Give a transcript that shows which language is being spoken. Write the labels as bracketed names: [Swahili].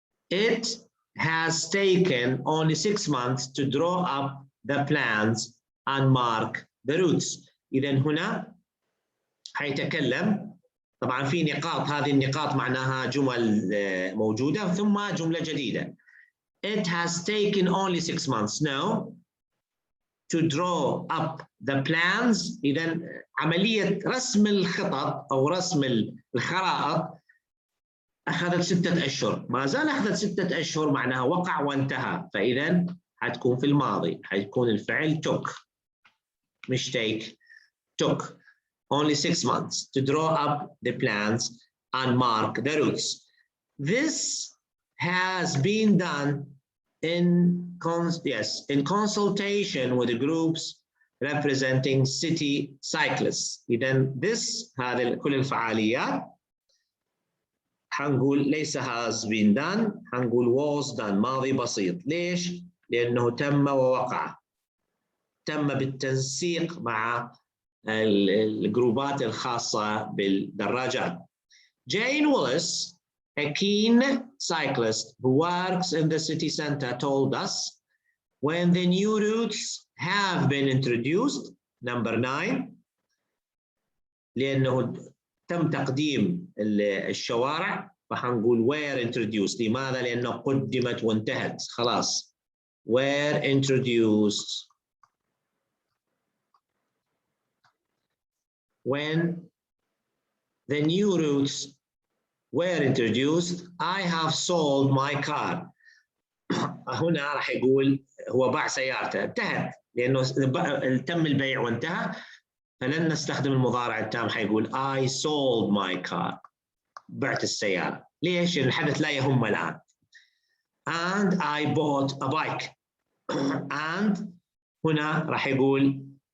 [English] It has taken only 6 months to draw up the plans and mark the routes. [Arabic] إذا هنا حيتكلم طبعا في نقاط هذه النقاط معناها جمل موجودة ثم جملة جديدة. [English] It has taken only 6 months now to draw up the plans. [Arabic] إذا عملية رسم الخطط أو رسم الخرائط أخذت 6 أشهر. ما زال أخذت 6 أشهر معناها وقع وانتهى فإذا حتكون في الماضي حيكون الفعل [English] took [Arabic] مش [English] take took. Only 6 months to draw up the plans and mark the routes. This has been done in consultation with the groups representing city cyclists. [Arabic] إذن [English] this [Arabic] هذه كل الفعاليات حنقول ليس [English] has been done [Arabic] حنقول [English] was done [Arabic] ماضي بسيط. ليش؟ لأنه تم ووقع تم بالتنسيق مع الجروبات الخاصة بالدراجات. [English] Jane Willis, a keen cyclist who works in the city center, told us when the new routes have been introduced. Number 9 [Arabic] لأنه تم تقديم الشوارع فحنقول [English] were introduced. [Arabic] لماذا؟ لأنه قدمت وانتهت خلاص [English] were introduced. When the new routes were introduced, I have sold my car. [Arabic] هنا راح يقول هو باع سيارته انتهت لأنه تم البيع وانتهى فلن نستخدم المضارع التام حيقول [English] I sold my car [Arabic] بعت السيارة. ليش؟ لأن الحدث لا يهم الآن. [English] And I bought a bike. And [Arabic] هنا راح يقول